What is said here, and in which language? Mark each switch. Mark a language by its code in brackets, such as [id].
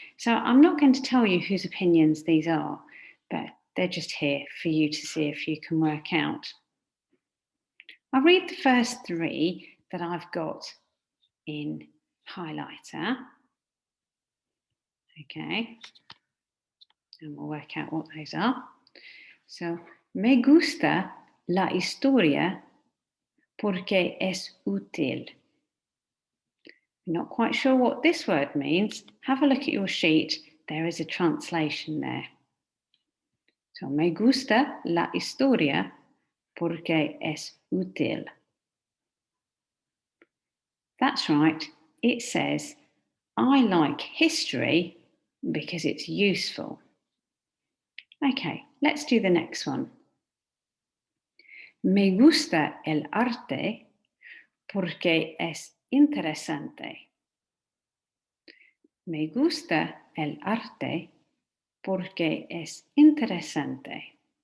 [en] So I'm not going to tell you whose opinions these are, but they're just here for you to see if you can work out. I'll read the first three that I've got in highlighter. Okay, and we'll work out what those are. [es] So, me gusta la historia porque es útil. [en] Not quite sure what this word means. Have a look at your sheet. There is a translation there. [es] So, me gusta la historia porque es útil. [en] That's right. It says, I like history because it's useful. Okay, let's do the next one. [es] Me gusta el arte porque es interesante. Me gusta el arte porque es interesante.